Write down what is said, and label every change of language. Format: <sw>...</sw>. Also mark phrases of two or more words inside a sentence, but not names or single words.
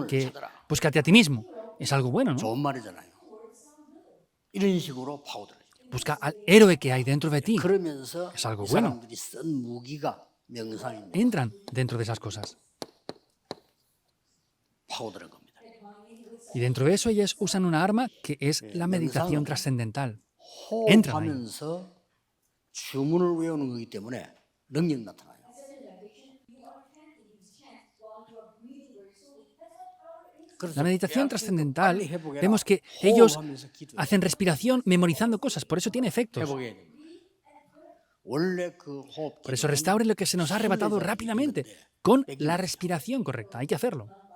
<es>Que</es> <ko>찾아라.</ko> <es>búscate a ti mismo. Es algo bueno, ¿no?</es> <ko>좋은 말이잖아요. 이런 식으로 파고들어요.</ko> <es>Busca al héroe que hay dentro de ti.</es> <ko>그러면서</ko> <es>Es algo</es> <ko>이</ko> <es>bueno.</es> <ko>사람들이 쓴 무기가 명상입니다.</ko> <es>Entran dentro de esas cosas.</es> <ko>파고드는 겁니다.</ko> <es>Y dentro de eso ellas usan una arma que es la meditación trascendental. Entran ahí.</es> <ko>호흡하면서 주문을 외우는 거기 때문에 능력 나타나요.</ko> <es>La meditación trascendental, vemos que ellos hacen respiración memorizando cosas, por eso tiene efectos. Por eso restaure lo que se nos ha arrebatado rápidamente, con la respiración correcta. Hay que hacerlo.</es>